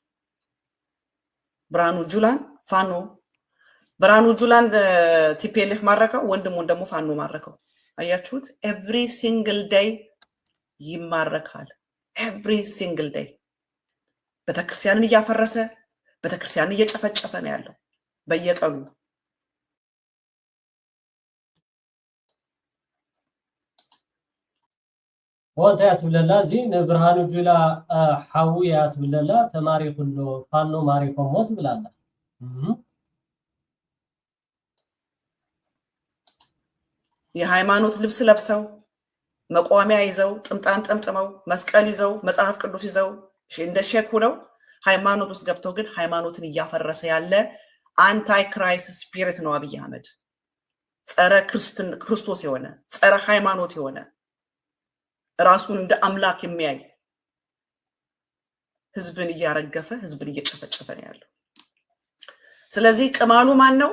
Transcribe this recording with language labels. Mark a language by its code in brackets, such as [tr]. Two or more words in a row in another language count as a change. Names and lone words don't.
[am] ብርሃኑ ጁላን ቲፒኤልኤፍ ማረከው፣ ወንድሙን ደግሞ ፋኖ ማረከው። አያችሁት? [en] every single day [am] ይማረካል። [en] every single day [am] ቤተክርስቲያንን እያፈረሰ ቤተክርስቲያንን እየጨፈጨፈ ነው ያለው በየቀኑ። [ti] ወንታ ያትብለላ እዚ ንብርሃኑ ጁላ ሓዊ ያትብለላ ተማሪ ኩሉ ፋኖ ማሪኮም ሞት ብላላ። [am] የሃይማኖት ልብስ ለብሰው መቋሚያ ይዘው ጥምጣም ጠምጥመው መስቀል ይዘው መጽሐፍ ቅዱስ ይዘው እንደ ሼክ ሆነው ሃይማኖት ውስጥ ገብተው ግን ሃይማኖትን እያፈረሰ ያለ [en] anti Christ spirit [am] ነው አብይ አህመድ። ጸረ ክርስቶስ የሆነ ጸረ ሃይማኖት የሆነ ራሱን እንደ አምላክ የሚያይ ህዝብን እያረገፈ ህዝብን እየጨፈጨፈ ነው ያለው። ስለዚህ ቅማሉ ማን ነው?